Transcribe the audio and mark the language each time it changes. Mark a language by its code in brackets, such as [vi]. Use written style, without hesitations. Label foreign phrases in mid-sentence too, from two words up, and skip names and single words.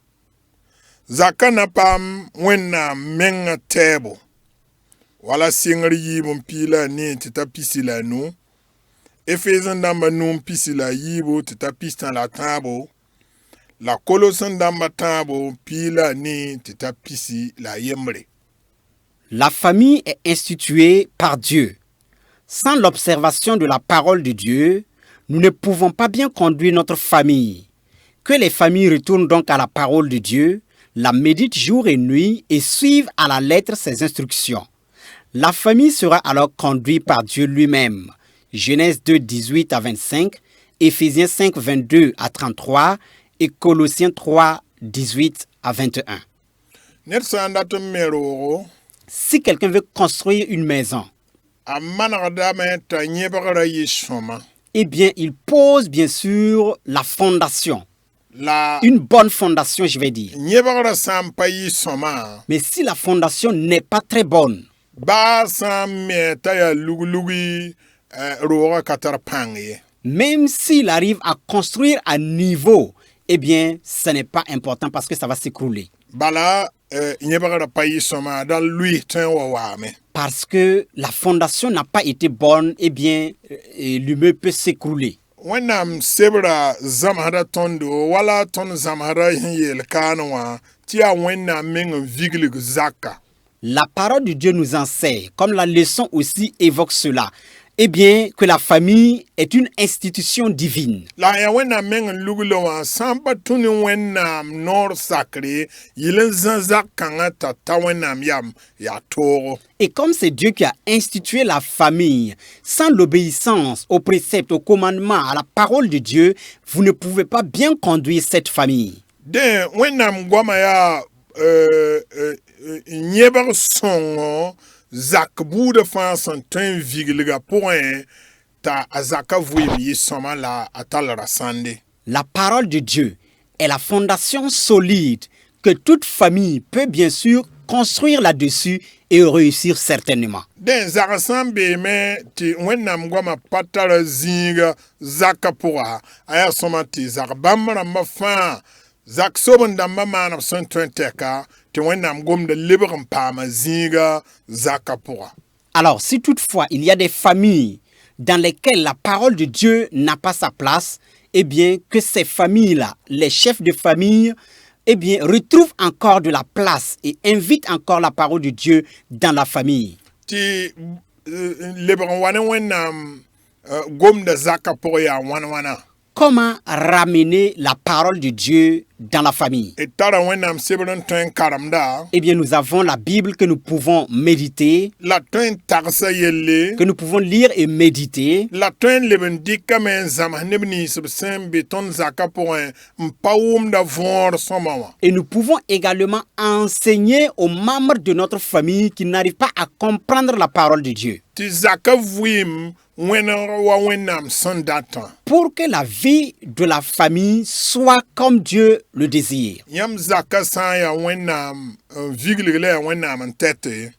[mos] Zakã na paam Wẽnnaam mengã tɛɛbo wala sɩngr yiib n pii la a ne tɩ t'a pisi la a nu. Efees n dãmba nu n pisi la a yiibo tɩ t'a pis tã la a tãabo. La Kolos n dãmba tãabo n pii la a ne tɩ t'a pisi la a yembre. [fr] La famille est instituée par Dieu. Sans l'observation de la parole de Dieu, nous ne pouvons pas bien conduire notre famille. Que les familles retournent donc à la parole de Dieu, la méditent jour et nuit et suivent à la lettre ses instructions. La famille sera alors conduite par Dieu lui-même. Genèse 2, 18 à 25, Éphésiens 5, 22 à 33 et Colossiens 3, 18 à 21. [mos] Ned sã n dat n me roogo [fr] Si quelqu'un veut construire une maison, [mos] a manegdame t'a yẽbgra yɩ sõma [fr] eh bien, il pose bien sûr la fondation. [mos] la [fr] Une bonne fondation, je vais dire. [mos] yẽbgra sã n pa yɩ sõma [fr] Mais si la fondation n'est pas très bonne, [mos] baa sã n me t'a yaa lug-lugi roogã ka tar pãng ye. [fr] même s'il arrive à construire à niveau, eh bien, ce n'est pas important parce que ça va s'écrouler. [mos] Bala yẽbgra pa yɩ sõma dal luɩs tõe n wa waame. [fr] Parce que la fondation n'a pas été bonne, eh bien, l'immeuble peut s'écrouler. [mos] Wẽnnaam sebra zãmsda tõndo wala tõnd zãmsda sẽn yeel kaan wã tɩ yaa wẽnnaam meng n viglig zaka. [fr] La parole de Dieu nous enseigne, comme la leçon aussi évoque cela, eh bien, que la famille est une institution divine. [mos] La ya wẽnnaam meng n lugl wã sã n pa tũ ne wẽnnaam noor sakre yɩl n zã zak kãngã t'a ta wẽnnaam yam yaa toogo. [fr] Et comme c'est Dieu qui a institué la famille, sans l'obéissance aux préceptes, aux commandements, à la parole de Dieu, vous ne pouvez pas bien conduire cette famille. [mos] Dẽ wẽnnaam goamã yaa yẽbg sõngo zak buudã fãa sẽn tõe n viglga pʋgẽ t'a a zaka vɩɩm yɩ sõma la a tall rasãnde. [fr] La parole de Dieu est la fondation solide que toute famille peut bien sûr construire là-dessus et réussir certainement. [mos] Dẽ zag sã n beeme tɩ wẽnnaam goamã pa tara zĩiga zaka pʋga a yaa sõma tɩ zag bãmb rãmbã fãa zak sob-n-dãmbã maan b sẽn tõe n tɛka tɩ wẽnnaam gomda lebg n paama zĩiga zaka pʋga. [fr] Alors, si toutefois il y a des familles dans lesquelles la parole de Dieu n'a pas sa place, eh bien que ces familles-là, les chefs de famille, eh bien retrouvent encore de la place et invitent encore la parole de Dieu dans la famille. [mos] Tɩ lebg n wa ne wẽnnaam gomda zaka pʋgẽ yaa wãn-wãna. [fr] Comment ramener la parole de Dieu dans la famille? [mos] D tara wẽnnaam sebr n tõe n karemda [fr] Eh bien, nous avons la Bible que nous pouvons méditer, [mos] la tõe n tagsa yelle [fr] que nous pouvons lire et méditer. [mos] la tõe n leb n dɩkame n zãms neb nins b sẽn be tõnd zaka pʋgẽ n pa wʋmda võor sõma wã. [fr] Et nous pouvons également enseigner aux membres de notre famille qui n'arrivent pas à comprendre la parole de Dieu. [mos] Tɩ zaka vɩɩm wẽneg wa wẽnnaam sẽn datã. [fr] Pour que la vie de la famille soit comme Dieu le désire. [mos] Yãmb zaka sã n yaa wẽnnaam n viglg la yaa wẽnnaam n tɛte